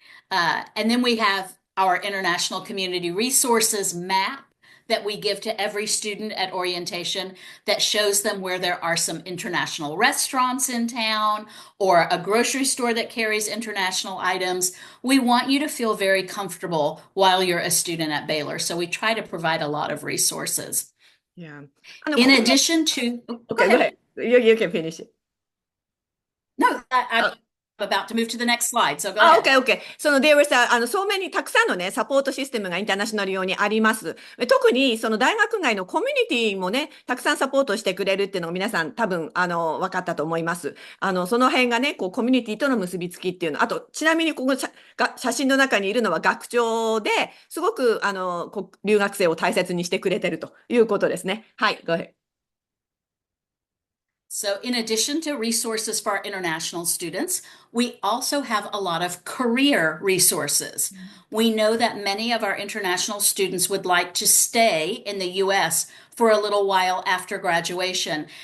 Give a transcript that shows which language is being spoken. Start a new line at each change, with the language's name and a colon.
English: And then we have our international community resources map that we give to every student at orientation that shows them where there are some international restaurants in town or a grocery store that carries international items. We want you to feel very comfortable while you're a student at Baylor. So we try to provide a lot of resources. Yeah. In addition to... Okay, go ahead. You can finish it. No, I'm about to move to the next slide, so go ahead. Okay, okay. There was so many
Japanese: たくさんのね、サポートシステムがインターナショナル用にあります。特にその大学外のコミュニティもね、たくさんサポートしてくれるっていうのが皆さん多分分かったと思います。その辺がね、こうコミュニティとの結びつきっていうの、あとちなみにここ写真の中にいるのは学長で、すごく留学生を大切にしてくれてるということですね。はい、
English: go ahead. So in addition to resources for our international students, we also have a lot of career resources. We know that many of our international students would like to stay in the US for a little while after graduation.